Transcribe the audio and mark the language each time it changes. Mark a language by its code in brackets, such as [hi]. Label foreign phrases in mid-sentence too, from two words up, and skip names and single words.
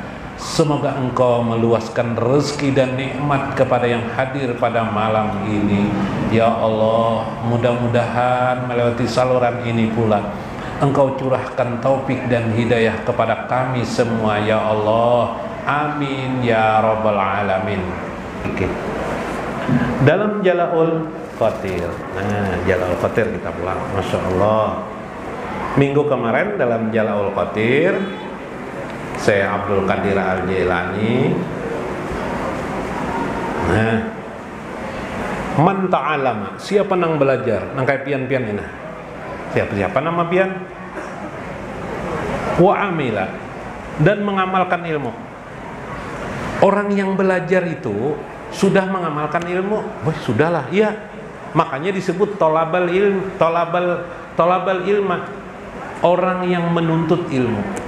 [id] Semoga Engkau meluaskan rezeki dan nikmat kepada yang hadir pada malam ini ya Allah. Mudah-mudahan melewati saluran ini pula Engkau curahkan taufik dan hidayah kepada kami semua ya Allah. [ar] Amin ya rabbal alamin. [id] Oke. Dalam Jala'ul Qatir. Nah, Jala'ul Qatir kita pulang. [ar] Masya Allah. [id] Minggu kemarin dalam Jala'ul Qatir Syekh Abdul Qadir Al-Jailani, nah, [ar] man ta'alama, [id] siapa nang belajar, [bjn] nang kayak pian-pian ini, siapa nama pian, [ar] wa amila, [id] dan mengamalkan ilmu. Orang yang belajar itu sudah mengamalkan ilmu, sudahlah, iya. Makanya disebut [ar] tolabal ilma, [id] orang yang menuntut ilmu.